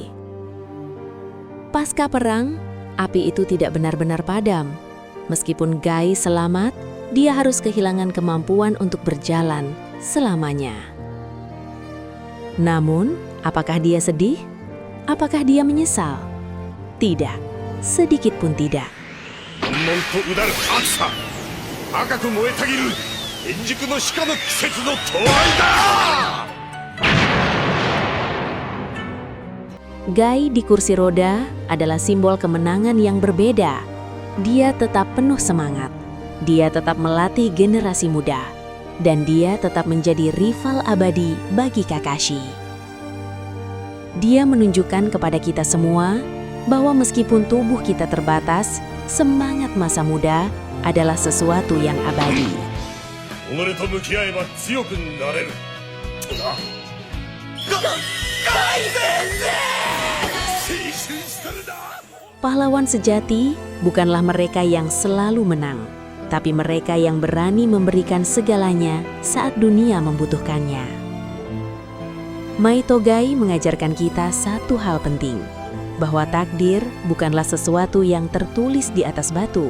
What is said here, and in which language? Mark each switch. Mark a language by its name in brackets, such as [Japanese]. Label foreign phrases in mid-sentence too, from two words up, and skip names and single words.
[Indonesian] Pasca perang, api itu tidak benar-benar padam. Meskipun Gai selamat, dia harus kehilangan kemampuan untuk berjalan selamanya. Namun, apakah dia sedih? Apakah dia menyesal? Tidak, sedikit pun tidak. [Japanese] 悶々とうだる熱さ、赤く燃えたぎる円熟の鹿の季節の到来だ。 [Indonesian] Gai di kursi roda adalah simbol kemenangan yang berbeda. Dia tetap penuh semangat. Dia tetap melatih generasi muda. Dan dia tetap menjadi rival abadi bagi Kakashi. Dia menunjukkan kepada kita semua bahwa meskipun tubuh kita terbatas, semangat masa muda adalah sesuatu yang abadi. [Japanese] 己と向き合えば強くなれる。ガイ先生！青春してるな。 [Indonesian] Pahlawan sejati bukanlah mereka yang selalu menang, tapi mereka yang berani memberikan segalanya saat dunia membutuhkannya. Maito Gai mengajarkan kita satu hal penting, bahwa takdir bukanlah sesuatu yang tertulis di atas batu.